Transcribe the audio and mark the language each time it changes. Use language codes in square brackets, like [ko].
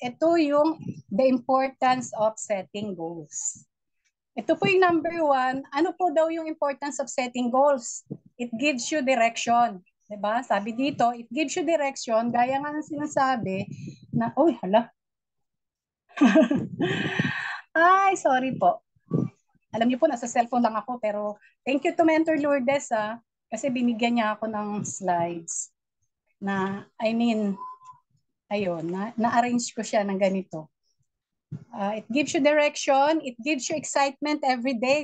[tl] Ito yung [en] the importance of setting goals. [tl] Ito po yung number 1. Ano po daw yung [en] importance of setting goals? It gives you direction. [tl] Diba? Sabi dito, [en] it gives you direction. [tl] Gaya nga ng sinasabi na, uy, hala. Ay, sorry po. Alam niyo po, nasa cellphone lang ako. Pero [en] thank you [tl] to Mentor Lourdes kasi binigyan niya ako ng slides na, ayun, na-arrange ko siya ng ganito. [en] It gives you direction, it gives you excitement every day.